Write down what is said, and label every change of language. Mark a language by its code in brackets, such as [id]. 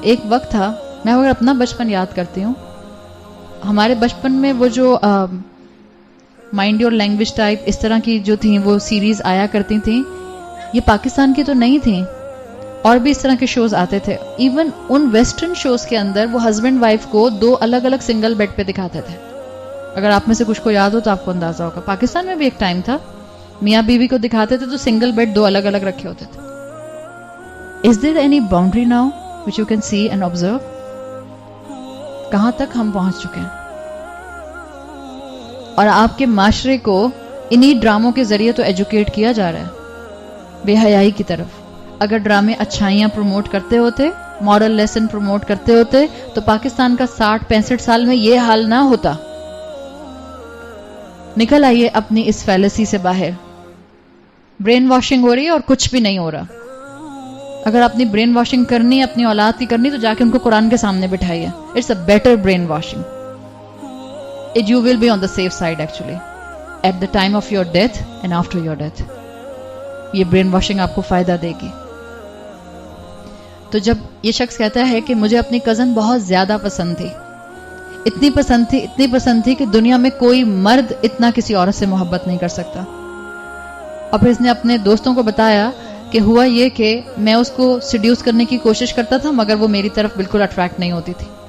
[ur] ایک وقت تھا, میں اگر اپنا بچپن یاد کرتی ہوں, ہمارے بچپن میں وہ جو مائنڈ یور لینگویج ٹائپ اس طرح کی جو تھیں وہ سیریز آیا کرتی تھیں, یہ پاکستان کی تو نہیں تھیں, اور بھی اس طرح کے شوز آتے تھے. [en] even in western shows [ur] کے اندر وہ ہسبینڈ وائف کو 2 الگ الگ سنگل بیڈ پہ دکھاتے تھے. اگر آپ میں سے کچھ کو یاد ہو تو آپ کو اندازہ ہوگا. پاکستان میں بھی ایک ٹائم تھا میاں بیوی کو دکھاتے تھے تو سنگل بیڈ 2 الگ الگ رکھے ہوتے تھے. [en] Is there any boundary now which you can see and observe? [ur] کہاں تک ہم پہنچ چکے ہیں؟ اور آپ کے معاشرے کو انہی ڈراموں کے ذریعے تو ایجوکیٹ کیا جا رہا ہے بے حیائی کی طرف. اگر ڈرامے اچھائیاں پروموٹ کرتے ہوتے, مورل لیسن پروموٹ کرتے ہوتے, تو پاکستان کا 60-65 سال میں یہ حال نہ ہوتا. نکل آئیے اپنی اس فیلسی سے باہر. برین واشنگ ہو رہی ہے اور کچھ بھی نہیں ہو رہا. اگر اپنی برین واشنگ کرنی ہے, اپنی اولاد کی کرنی, تو جا کے ان کو قرآن کے سامنے بٹھائیے. [en] It's a better brain washing. You will be on the safe side actually at the time of your death and after your death. [ur] یہ برین واشنگ آپ کو فائدہ دے گی. تو جب یہ شخص کہتا ہے کہ مجھے اپنی کزن بہت زیادہ پسند تھی, اتنی پسند تھی کہ دنیا میں کوئی مرد اتنا کسی عورت سے محبت نہیں کر سکتا. اور پھر اس نے اپنے دوستوں کو بتایا کہ ہوا یہ کہ میں اس کو سیڈیوس کرنے کی کوشش کرتا تھا, مگر وہ میری طرف بالکل اٹریکٹ نہیں ہوتی تھی.